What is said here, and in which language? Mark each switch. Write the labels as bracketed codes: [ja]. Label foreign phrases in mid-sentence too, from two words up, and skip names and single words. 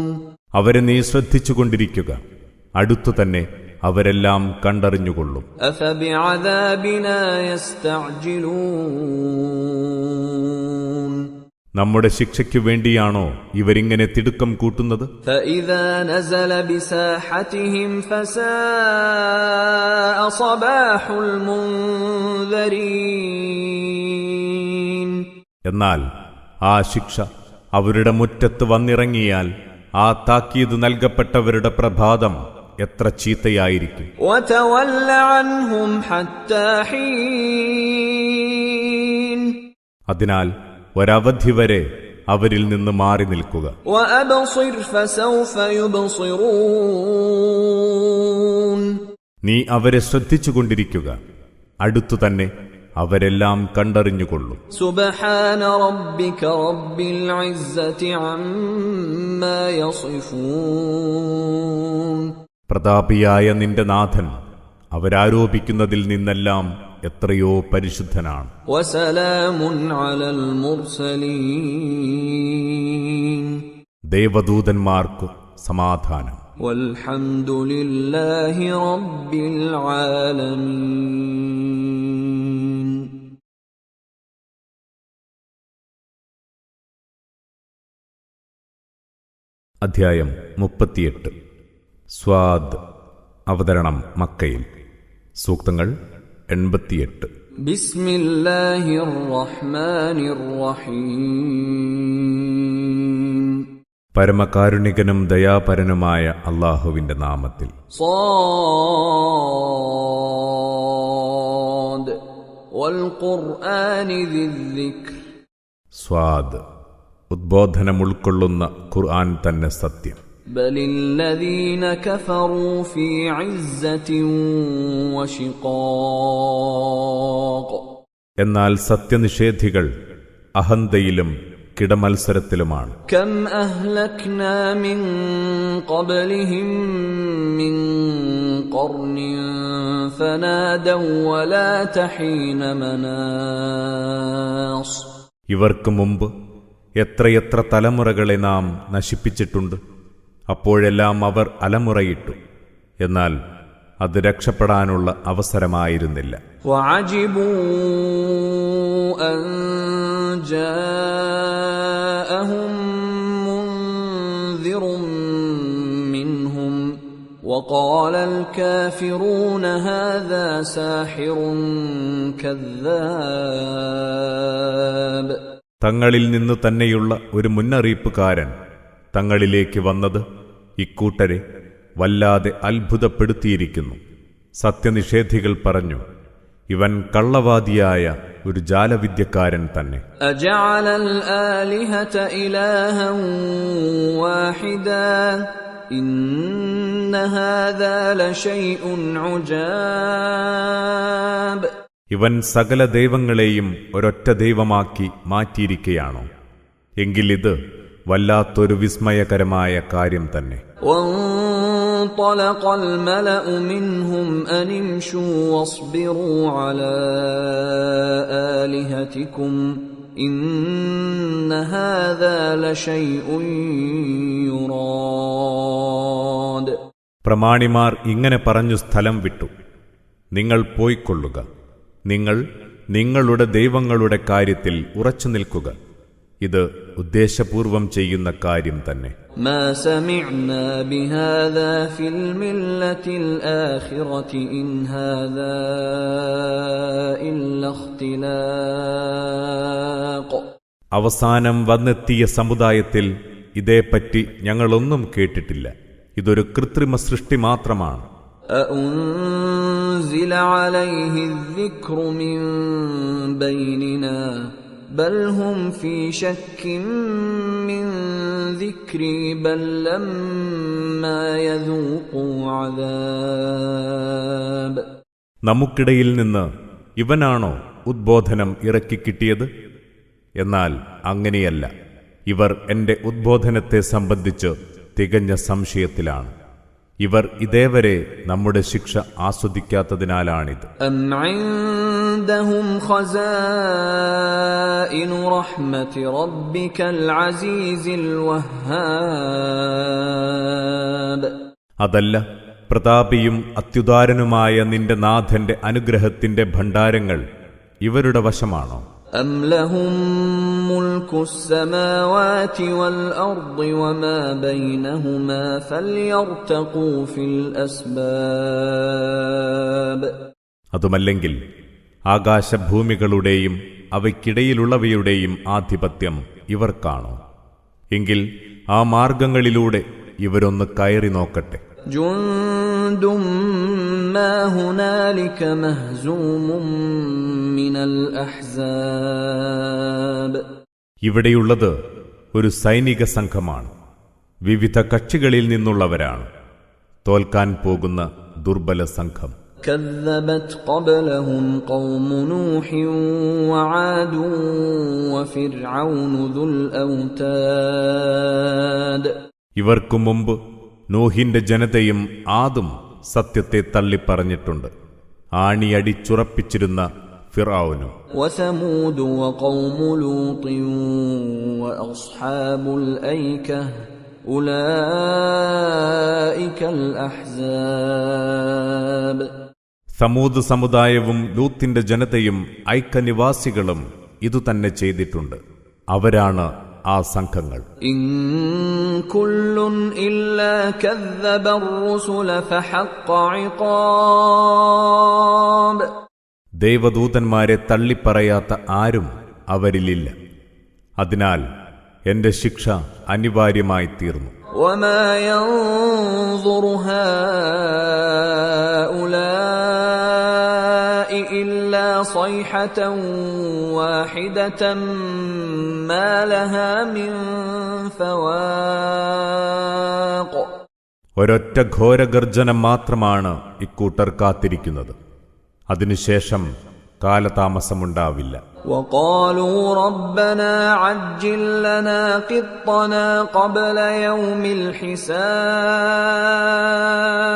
[ml] അവരെ നീ ശ്രദ്ധിച്ചുകൊണ്ടിരിക്കുക, അടുത്തുതന്നെ അവരെല്ലാം കണ്ടറിഞ്ഞുകൊള്ളും. [ar] أفبعذابنا يستعجلون. [ml] നമ്മുടെ ശിക്ഷയ്ക്കു വേണ്ടിയാണോ ഇവരിങ്ങനെ തിടുക്കം കൂട്ടുന്നത്? [ar] فإذا نزل بساحتهم فساء صباح المنذرين. [ml] എന്നാൽ ആ ശിക്ഷ അവരുടെ മുറ്റത്ത് വന്നിറങ്ങിയാൽ ആ താക്കീത് നൽകപ്പെട്ടവരുടെ പ്രഭാതം എത്ര ചീത്തയായിരിക്കും. [ar] وتول عنهم حتى حين. [ml] അതിനാൽ ഒരവധി വരെ അവരിൽ നിന്ന് മാറി നിൽക്കുക. [ar] وأبصر فسوف يبصرون. [ml] നീ അവരെ ശ്രദ്ധിച്ചുകൊണ്ടിരിക്കുക, അടുത്തുതന്നെ അവരെല്ലാം കണ്ടറിഞ്ഞുകൊള്ളും. [ar] سبحان ربك رب العزة عما يصفون. [ml] പ്രതാപിയായ നിന്റെ നാഥൻ അവരാരോപിക്കുന്നതിൽ നിന്നെല്ലാം എത്രയോ പരിശുദ്ധനാണ്. [ar] وسلام على المرسلين. [ml] ദേവദൂതന്മാർക്ക് സമാധാനം. [ar] والحمد لله رب العالمين. [ml] അധ്യായം 38. സ്വാദ്. അവതരണം മക്കയിൽ. സൂക്തങ്ങൾ 88. [ar] بسم الله الرحمن الرحيم. [ml] പരമകാരുണികനും ദയാപരനുമായ അല്ലാഹുവിന്റെ നാമത്തിൽ. [ar] صاد والقرآن ذي الذكر. [ml] സ്വാദ്. ഉദ്ബോധനം ഉൾക്കൊള്ളുന്ന ഖുർആൻ തന്നെ സത്യം. [ar] بل الذين كفروا في عزة وشقاق. [ml] എന്നാൽ സത്യനിഷേധികൾ അഹന്തയിലും കിടമത്സരത്തിലുമാണ്. [ar] كم أهلكنا من قبلهم من قرن فنادوا ولا تحين مناص. [ml] ഇവർക്ക് മുമ്പ് എത്രയെത്ര തലമുറകളെ നാം നശിപ്പിച്ചിട്ടുണ്ട്. അപ്പോഴെല്ലാം അവർ അലമുറയിട്ടു, എന്നാൽ അത് രക്ഷപ്പെടാനുള്ള അവസരമായിരുന്നില്ല. [ar] وعجبوا أن جاءهم منذر منهم وقال الكافرون هذا ساحر كذاب. [ml] തങ്ങളിൽ നിന്നു തന്നെയുള്ള ഒരു മുന്നറിയിപ്പുകാരൻ തങ്ങളിലേക്ക് വന്നത് ഇക്കൂട്ടരെ വല്ലാതെ അത്ഭുതപ്പെടുത്തിയിരിക്കുന്നു. സത്യനിഷേധികൾ പറഞ്ഞു, ഇവൻ കള്ളവാദിയായ ഒരു ജാലവിദ്യക്കാരൻ തന്നെ. [ar] أجعل الآلهة إلها واحدا إن هذا لشيء عجاب. [ml] ഇവൻ സകല ദൈവങ്ങളെയും ഒരൊറ്റ ദൈവമാക്കി മാറ്റിയിരിക്കുകയാണോ? എങ്കിൽ ഇത് വല്ലാത്തൊരു വിസ്മയകരമായ കാര്യം തന്നെ. [ar] وانطلق الملأ منهم أن امشوا واصبروا على آلهتكم إن هذا لشيء يراد. [ml] പ്രമാണിമാർ ഇങ്ങനെ പറഞ്ഞു സ്ഥലം വിട്ടു, നിങ്ങൾ പോയിക്കൊള്ളുക, നിങ്ങൾ നിങ്ങളുടെ ദൈവങ്ങളുടെ കാര്യത്തിൽ ഉറച്ചു നിൽക്കുക, ഇത് ഉദ്ദേശപൂർവം ചെയ്യുന്ന കാര്യം തന്നെ. [ar] ما سمعنا بهذا في الملة الآخرة إن هذا إلا اختلاق. [ml] അവസാനം വന്നെത്തിയ സമുദായത്തിൽ ഇതേപ്പറ്റി ഞങ്ങളൊന്നും കേട്ടിട്ടില്ല, ഇതൊരു കൃത്രിമ സൃഷ്ടി മാത്രമാണ്. [ar] أأنزل عليه الذكر من بيننا بل هم في شك من ذكري بل لما يذوقوا عذاب. [ml] നമുക്കിടയിൽ നിന്ന് ഇവനാണോ ഉദ്ബോധനം ഇറക്കിക്കിട്ടിയത്? എന്നാൽ അങ്ങനെയല്ല, ഇവർ എന്റെ ഉദ്ബോധനത്തെ സംബന്ധിച്ച് തികഞ്ഞ സംശയത്തിലാണ്. ഇവർ ഇതേവരെ നമ്മുടെ ശിക്ഷ ആസ്വദിക്കാത്തതിനാലാണിത്. [ar] أم عندهم خزائن رحمة ربك العزيز الوهاب. [ml] അതല്ല, പ്രതാപിയും അത്യുദാരനുമായ നിന്റെ നാഥന്റെ അനുഗ്രഹത്തിന്റെ ഭണ്ഡാരങ്ങൾ ഇവരുടെ വശമാണോ? [ar] أم لهم ملك السماوات والأرض وما بينهما فليرتقوا في الأسباب. [ml] അതുമല്ലെങ്കിൽ ആകാശഭൂമികളുടെയും അവയ്ക്കിടയിലുള്ളവയുടെയും ആധിപത്യം ഇവർക്കാണോ? എങ്കിൽ ആ മാർഗങ്ങളിലൂടെ ഇവരൊന്ന് കയറി നോക്കട്ടെ. [ar] جند ما هنالك مهزوم من الأحزاب. [ml] ഇവിടെയുള്ളത് ഒരു സൈനിക സംഘമാണ്, വിവിധ കക്ഷികളിൽ നിന്നുള്ളവരാണ്, തോൽക്കാൻ പോകുന്ന ദുർബല സംഘം. [ar] كذبت قبلهم قوم نوح وعاد وفرعون ذو الأوتاد. [ml] ഇവർക്കു മുമ്പ് നോഹിന്റെ ജനതയും ആദും സത്യത്തെ തള്ളിപ്പറഞ്ഞിട്ടുണ്ട്, ആണിയടിച്ചുറപ്പിച്ചിരുന്ന ഫിർഔനും. [ar] وثمود وقوم لوط وأصحاب الأيكة أولئك الأحزاب. [ml] സമൂദ് സമുദായവും ലൂത്തിന്റെ ജനതയും ഐക്യനിവാസികളും ഇതുതന്നെ ചെയ്തിട്ടുണ്ട്, അവരാണ് ആ സംഘങ്ങൾ. [ar] إن كل إلا كذب الرسل فحق عقاب. [ml] ദൈവദൂതന്മാരെ തള്ളിപ്പറയാത്ത ആരും അവരിലില്ല, അതിനാൽ എന്റെ ശിക്ഷ അനിവാര്യമായി തീർന്നു. [ar] وما ينظر هؤلاء إلا صيحة واحدة ما لها من فواق. [ml] ഒരൊറ്റ ഘോരഗർജനം മാത്രമാണ് ഇക്കൂട്ടർ കാത്തിരിക്കുന്നത്, അതിനുശേഷം കാലതാമസമുണ്ടാവില്ല. [ar] وقالوا ربنا عجل لنا قطنا قبل يوم الحساب.